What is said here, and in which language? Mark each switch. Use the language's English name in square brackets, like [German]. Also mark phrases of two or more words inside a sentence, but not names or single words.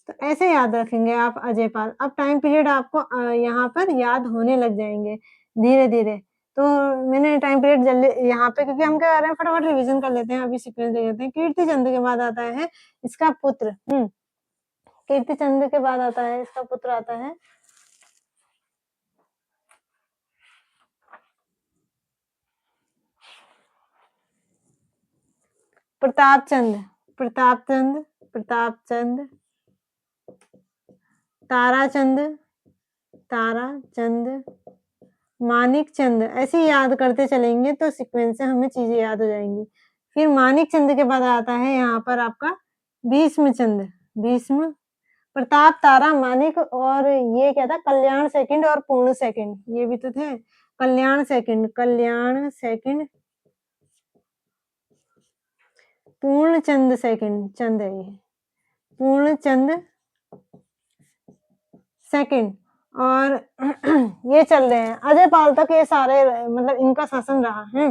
[Hindi] तो ऐसे याद रखेंगे आप अजयपाल। अब [English] time period [Hindi] आपको यहाँ पर याद होने लग जाएँगे धीरे-धीरे। तो मैंने [English] time period [Hindi] जल्दी यहाँ पे, क्योंकि हम क्या कर रहे हैं फटाफट रिवीजन कर लेते हैं, अभी सीक्वेंस देख लेते हैं। कीर्तिचंद के बाद आता है इसका पुत्र, कीर्तिचंद के बाद आता है इसका पुत्र आता है प्रतापचंद, प्रतापचंद, प्रतापचंद, ताराचंद, ताराचंद, मानिकचंद। ऐसे ही याद करते चलेंगे तो सीक्वेंस से हमें चीज़ें याद हो जाएँगी। फिर मानिकचंद के बाद आता है यहाँ पर आपका भीष्मचंद, भीष्म, प्रताप, तारा, मानिक, और ये क्या था कल्याण सेकंड और पूर्ण सेकंड, ये भी तो थे। कल्याण सेकंड, कल्याण सेकंड, पूर्णचंद सेकंड, चंद है ये, पूर्णचंद सेकंड, और ये चल रहे हैं अजयपाल तक, ये सारे मतलब इनका शासन रहा है।